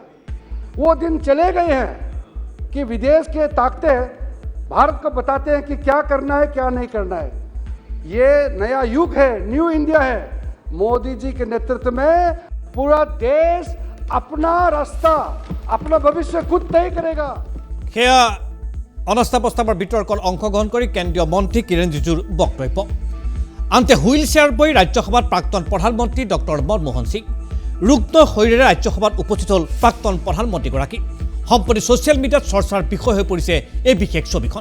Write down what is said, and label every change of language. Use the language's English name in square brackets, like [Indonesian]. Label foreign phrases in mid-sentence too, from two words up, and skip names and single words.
[Hindi] वो दिन चले गए हैं कि विदेश के ताकतें भारत को बताते हैं कि क्या करना है, क्या नहीं करना है। ये नया युग है, [English] New India [Hindi] है। मोदी जी के नेतृत्व में पूरा देश अपना रास्ता, अपना भविष्य खुद तय करेगा। [Assamese] সেয়া অনাস্থা প্ৰস্তাৱৰ বিতৰ্কত অংশগ্ৰহণ কৰি কেন্দ্ৰীয় মন্ত্ৰী কিৰেণ ৰিজিজুৰ বক্তব্য। আনহাতে [English] wheel chair [Assamese] বহি ৰাজ্যসভাত প্ৰাক্তন প্ৰধানমন্ত্ৰী ডক্টৰ মনমোহন সিং। ৰুগ্ন শৰীৰেৰে ৰাজ্যসভাত উপস্থিত হ'ল প্ৰাক্তন প্ৰধানমন্ত্ৰীগৰাকী। সম্প্ৰতি ছ'চিয়েল মিডিয়াত চৰ্চাৰ বিষয় হৈ পৰিছে এই বিশেষ ছবিখন।